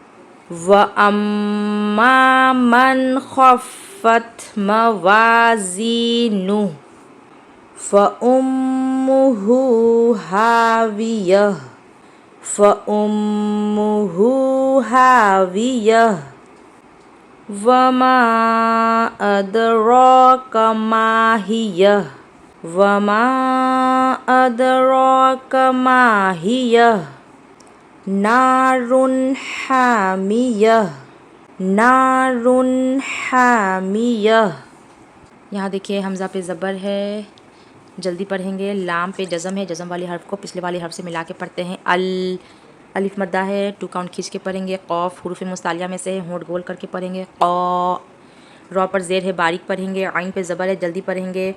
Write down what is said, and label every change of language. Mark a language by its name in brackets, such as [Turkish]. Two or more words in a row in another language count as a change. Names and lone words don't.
[Arabic] وأما من خفت موازينه فأمه هاوية. فأمه هاوية. وما أدراك ما هيه. وما أدراك ما هيه. نار حامية. نار حامية. [Hindi] यहाँ देखिए हमज़ा पे ज़बर है, जल्दी पढ़ेंगे। लाम पे जज़म है, जज़म वाले हर्फ को पिछले वाले हर्फ से मिला के पढ़ते हैं। अल, अलिफ मद्दा है, 2 काउंट खींच के पढ़ेंगे। क़ौफ़ [Arabic] حروف مستعلية [Hindi] में से है, होंठ गोल करके पढ़ेंगे। क़ौ, रॉ पर ज़ेर है, बारीक पढ़ेंगे। आइन पे ज़बर है, जल्दी पढ़ेंगे।